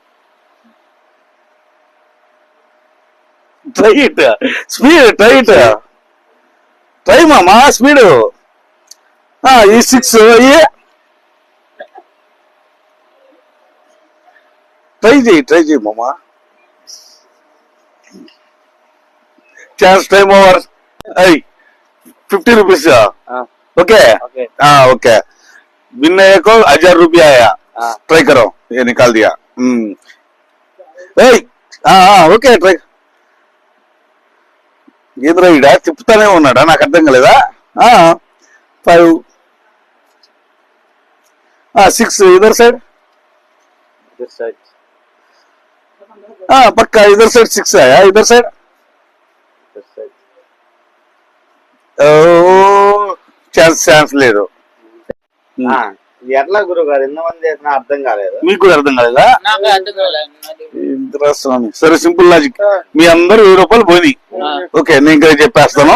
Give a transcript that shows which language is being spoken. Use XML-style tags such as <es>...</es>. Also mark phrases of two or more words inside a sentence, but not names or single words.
<te>ట్రైట్ స్పీడ్, ట్రై మామా స్పీడ్. ఈ 6 ట్రై చేయి మామా. ఛాన్స్, టైం ఓవర్.</te> <hi>50 रुपीज. ओके ओके, विनय को 1000 रुपया आया. ट्राई करो, ये निकाल दिया.</hi> <te>ఓకే, ట్రై. ఏంద్రా ఈడ తిప్పుతానే ఉన్నాడా? నాకు అర్థం కాలేదా?</te> <hi>5, 6 इधर साइड. पक्का इधर साइड 6 आया. इधर साइड</hi> <te>ఛాన్స్ లేదు. ఎట్లా గురుగారు ఎంతమంది అర్థం కాలేదు? మీకు కూడా అర్థం కాలేదా? స్వామి, సరే సింపుల్ లాజిక్. మీ అందరు 1000 రూపాయలు పోయినాయి. ఓకే, నేను ఇంకా చెప్పేస్తాను.</te>